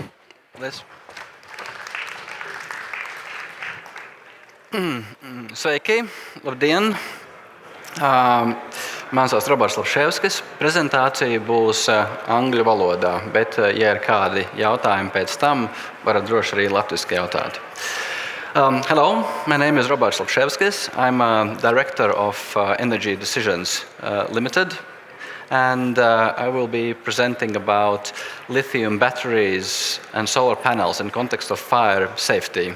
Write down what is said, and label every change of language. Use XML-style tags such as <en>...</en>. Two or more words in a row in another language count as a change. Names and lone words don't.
<lv>Sveiki! Labdien! Mans sauc Roberts Lapsevskis. Prezentācija būs angļu valodā, bet, ja ir kādi jautājumi pēc tam, varat droši arī latviski jautāt.</lv> <en>Hello, my name is Roberts Lapsevskis. I'm a director of Energy Decisions Limited, and I will be presenting about lithium batteries and solar panels in context of fire safety.</en>